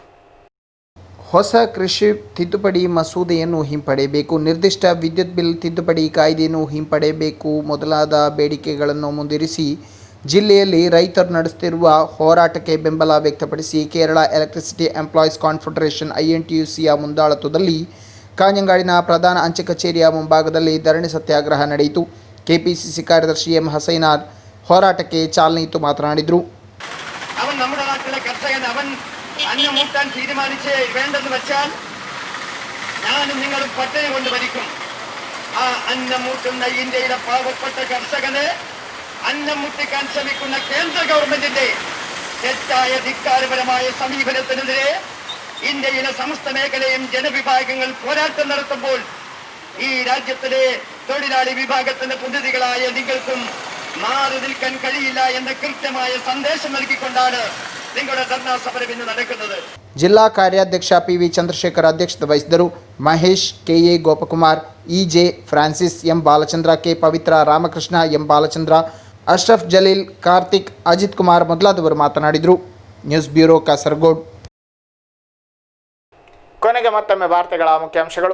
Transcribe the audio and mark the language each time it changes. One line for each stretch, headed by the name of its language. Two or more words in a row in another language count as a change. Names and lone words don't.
Kannada: ಹೊಸ ಕೃಷಿ ತಿದ್ದುಪಡಿ ಮಸೂದೆಯನ್ನು ಹಿಂಪಡೆಯಬೇಕು, ನಿರ್ದಿಷ್ಟ ವಿದ್ಯುತ್ ಬಿಲ್ ತಿದ್ದುಪಡಿ ಕಾಯ್ದೆಯನ್ನು ಹಿಂಪಡೆಯಬೇಕು ಮೊದಲಾದ ಬೇಡಿಕೆಗಳನ್ನು ಮುಂದಿರಿಸಿ ಜಿಲ್ಲೆಯಲ್ಲಿ ರೈತರು ನಡೆಸುತ್ತಿರುವ ಹೋರಾಟಕ್ಕೆ ಬೆಂಬಲ ವ್ಯಕ್ತಪಡಿಸಿ ಕೇರಳ ಎಲೆಕ್ಟ್ರಿಸಿಟಿ ಎಂಪ್ಲಾಯೀಸ್ ಕಾನ್ಫೆಡರೇಷನ್ INTUCಯ ಮುಂದಾಳತ್ವದಲ್ಲಿ ಕಾಂಜಂಗಾಡಿನ ಪ್ರಧಾನ ಅಂಚೆ ಕಚೇರಿಯ ಮುಂಭಾಗದಲ್ಲಿ ಧರಣಿ ಸತ್ಯಾಗ್ರಹ ನಡೆಯಿತು. KPCC ಕಾರ್ಯದರ್ಶಿ M ಹಸೈನಾರ್ ಹೋರಾಟಕ್ಕೆ ಚಾಲನೆ ಇತ್ತು ಮಾತನಾಡಿದರು.
Malayalam: അവൻ നമ്മുടെ നാട്ടിലെ കർഷകൻ, അവൻ അന്നം മൂട്ടാൻ തീരുമാനിച്ച് വേണ്ടെന്ന് വെച്ചാൽ ഞാനും നിങ്ങളും പട്ടിണി കൊണ്ട് മരിക്കും. ആ അന്നം മൂട്ടുന്ന ഇന്ത്യയിലെ പാവപ്പെട്ട കർഷകന് അന്നം മുട്ടിക്കാൻ ശ്രമിക്കുന്ന കേന്ദ്ര ഗവൺമെന്റിന്റെ തെറ്റായ ധിക്കാരപരമായ സമീപനത്തിനെതിരെ ഇന്ത്യയിലെ സമസ്ത മേഖലയും ജനവിഭാഗങ്ങൾ പോരാട്ടം നടത്തുമ്പോൾ ഈ രാജ്യത്തിലെ തൊഴിലാളി വിഭാഗത്തിന്റെ പ്രതിനിധികളായ നിങ്ങൾക്കും മാറി നിൽക്കാൻ കഴിയില്ല എന്ന കൃത്യമായ സന്ദേശം നൽകിക്കൊണ്ടാണ് നിങ്ങളുടെ ധർണാ സമരം ഇന്ന് നടക്കുന്നത്.
Kannada: ಜಿಲ್ಲಾ ಕಾರ್ಯಾಧ್ಯಕ್ಷ PV ಚಂದ್ರಶೇಖರ್ ಅಧ್ಯಕ್ಷತೆ ವಹಿಸಿದರು. ಮಹೇಶ್, KA ಗೋಪಕುಮಾರ್, EJ ಫ್ರಾನ್ಸಿಸ್, M ಬಾಲಚಂದ್ರ, K ಪವಿತ್ರ, ರಾಮಕೃಷ್ಣ, M ಬಾಲಚಂದ್ರ, ಅಶ್ರಫ್ ಜಲೀಲ್, ಕಾರ್ತಿಕ್, ಅಜಿತ್ ಕುಮಾರ್ ಮೊದಲಾದವರು ಮಾತನಾಡಿದರು.
English: News Bureau,
Kannada: ಕಾಸರಗೋಡು. ಕೊನೆಗೆ ಮತ್ತೊಮ್ಮೆ ವಾರ್ತೆಗಳ ಮುಖ್ಯಾಂಶಗಳು.